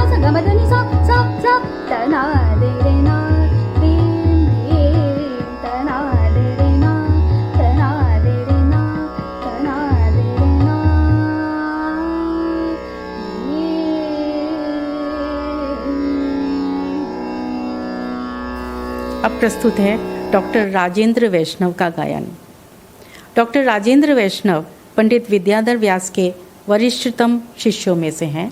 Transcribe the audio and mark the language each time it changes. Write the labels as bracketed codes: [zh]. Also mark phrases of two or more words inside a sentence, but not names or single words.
[hi] गमदनि सा सा सा तना दे रे ना रीम रीम तना दे रे ना तना दे रे ना तना दे रे ना अब प्रस्तुत है डॉक्टर राजेंद्र वैष्णव का गायन। डॉक्टर राजेंद्र वैष्णव पंडित विद्याधर व्यास के वरिष्ठतम शिष्यों में से हैं।